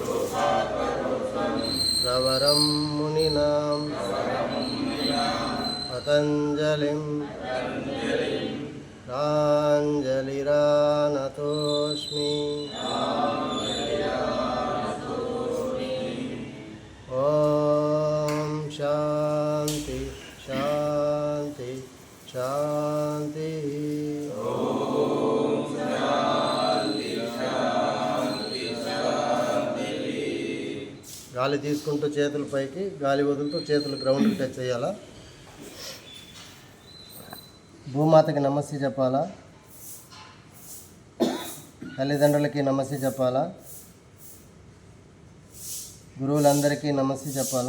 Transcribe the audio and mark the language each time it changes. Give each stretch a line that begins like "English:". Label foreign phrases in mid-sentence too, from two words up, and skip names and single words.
Sanskrit: प्रवरं मुनिनां पतञ्जलिं प्राञ्जलिरानतोऽस्मि। ॐ शान्ति शान्ति शान्ति।
Telugu: గాలి తీసుకుంటూ చేతులు పైకి, గాలి వదులుతూ చేతులు గ్రౌండ్కి టచ్ చేయాలా. భూమాతకి నమస్తే చెప్పాలా, తల్లిదండ్రులకి నమస్తే చెప్పాలా, గురువులందరికీ నమస్తే చెప్పాలా.